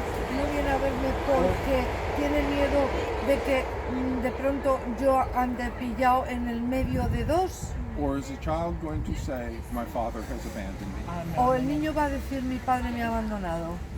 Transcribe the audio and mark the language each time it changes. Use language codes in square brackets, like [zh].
[es] viene a verme porque tiene miedo de que de pronto yo ande pillado en el medio de dos. [en] Or is the child going to say, my father has abandoned me? [es] O el niño va a decir, mi padre me ha abandonado.